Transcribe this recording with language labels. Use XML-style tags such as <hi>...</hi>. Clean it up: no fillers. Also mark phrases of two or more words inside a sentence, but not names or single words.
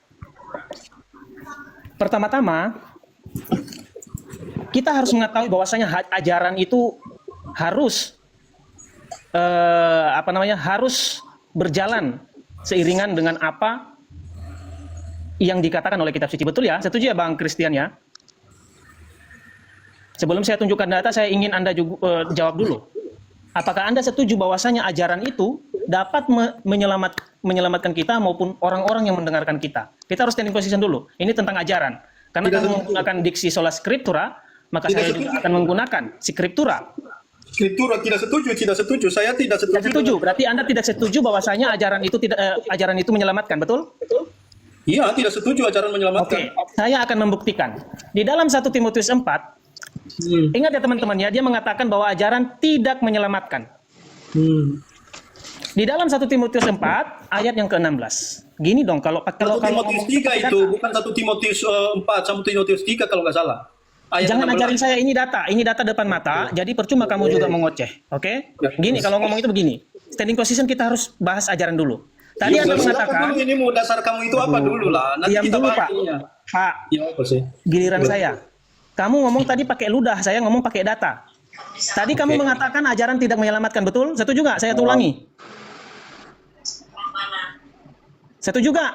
<id>Pertama-tama, kita harus mengetahui bahwasanya ajaran itu harus harus berjalan seiringan dengan apa yang dikatakan oleh kitab suci. Betul ya? Setuju ya Bang Christian ya? Sebelum saya tunjukkan data, saya ingin Anda juga jawab dulu. Apakah Anda setuju bahwasanya ajaran itu dapat menyelamatkan kita maupun orang-orang yang mendengarkan kita? Kita harus</id> <en>standing position</en> <id>dulu. Ini tentang ajaran. Karena Tidak kamu setuju. menggunakan diksi</id> <la>sola scriptura,</la> <id>maka Tidak saya setuju. juga akan menggunakan scriptura. Skriptura tidak setuju. Saya tidak setuju. Tidak setuju. Berarti Anda tidak setuju bahwasanya ajaran itu menyelamatkan, betul? Iya, tidak setuju ajaran menyelamatkan. Oke, saya akan membuktikan. Di dalam 1 Timotius 4, ingat ya teman-teman ya, dia mengatakan bahwa ajaran tidak menyelamatkan. Di dalam 1 Timotius 4 ayat yang ke-16. Gini dong, kalau 1 Timotius 3 itu bukan 1 Timotius 4, 1 Timotius 3 kalau nggak salah. Ayat jangan 16. ajarin saya ini data depan mata, jadi percuma kamu juga mengoceh, oke? Gini, kalau ngomong itu begini,</id> <en>standing position</en> <id>kita harus bahas ajaran dulu. Tadi Anda Silakan mengatakan, dulu, ini mau dasar kamu itu apa dulu lah. Nanti diam kita dulu bahas Pak, ininya. Pak, Ya apa sih? giliran saya. Kamu ngomong tadi pakai ludah, saya ngomong pakai data. Tadi kamu mengatakan ajaran tidak menyelamatkan, betul? Setuju nggak? Saya ulangi. Setuju nggak?</id>